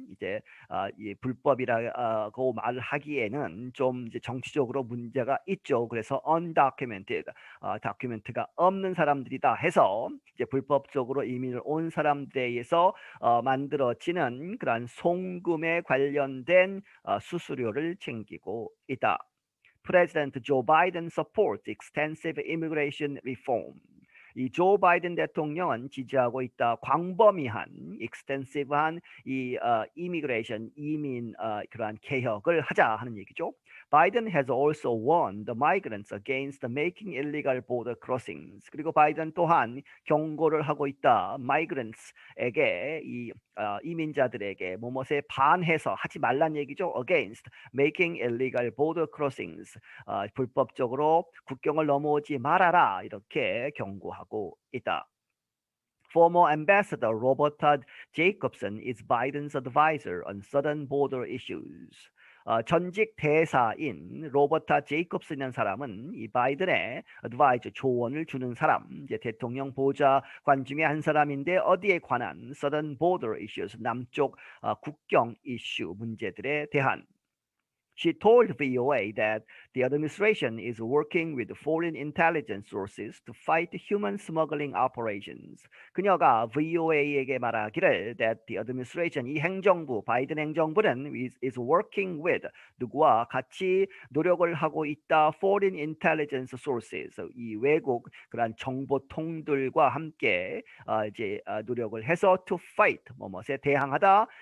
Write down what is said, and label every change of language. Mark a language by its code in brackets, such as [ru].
[ko] 이제 이 불법이라고 말을 하기에는 좀 이제 정치적으로 문제가 있죠. 그래서 undocumented, 다큐멘트가 없는 사람들이다 해서 이제 불법적으로 이민을 온 사람들에 의해서 만들어지는 그러한 송금에 관련된 수수료를 챙기고 있다. [en] President Joe Biden supports extensive immigration reform. [ko] 이 조 바이든 대통령은 지지하고 있다. 광범위한, extensive한 이 immigration, 이민 그러한 개혁을 하자 하는 얘기죠. [en] Biden has also warned the migrants against making illegal border crossings. [ko] 그리고 바이든 또한 경고를 하고 있다. migrants에게 이민자들에게 뭐뭇에 반해서 하지 말란 얘기죠. [en] against making illegal border crossings. [ko] 불법적으로 국경을 넘어오지 말아라. 이렇게 경고하고 있다. [en] Former Ambassador Robert Jacobson is Biden's advisor on southern border issues. [ko] 전직 대사인 로버타 제이콥슨이라는 사람은 이 바이든의 advisor, 조언을 주는 사람, 이제 대통령 보좌관 중에 한 사람인데 어디에 관한? [en] southern border issues, [ko] 남쪽 국경 이슈 문제들에 대한. [en] She told VOA that the administration is working with foreign intelligence sources to fight human smuggling operations. [ko] 그녀가 VOA에게 말하기를 [en] that the administration, [ko] 이 행정부, 바이든 행정부는 [en] is working with, [ko] 누구와 같이 노력을 하고 있다. [en] foreign intelligence sources, [ko] 이 외국 그러한 정보통들과 함께 이제 노력을 해서 [en] to fight, [ko] 뭐뭐에 대항하다.